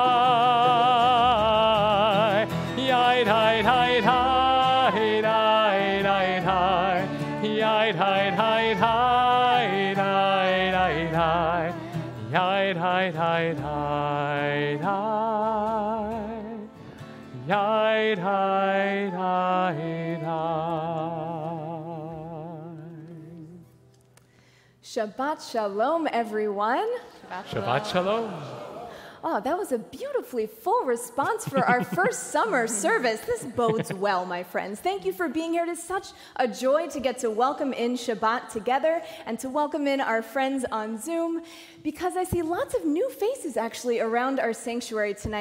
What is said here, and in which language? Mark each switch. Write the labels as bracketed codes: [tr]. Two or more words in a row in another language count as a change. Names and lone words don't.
[he] Yai hi hi hi. Yai hi hi hi. Yai hi hi hi. Yai hi hi. Shabbat Shalom, [en] everyone. [he] Shabbat Shalom. [en] Oh, that was a beautifully full response for our first summer service. This bodes well, my friends. Thank you for being here. It is such a joy to get to welcome in Shabbat together and to welcome in our friends on Zoom, because I see lots of new faces actually around our sanctuary tonight.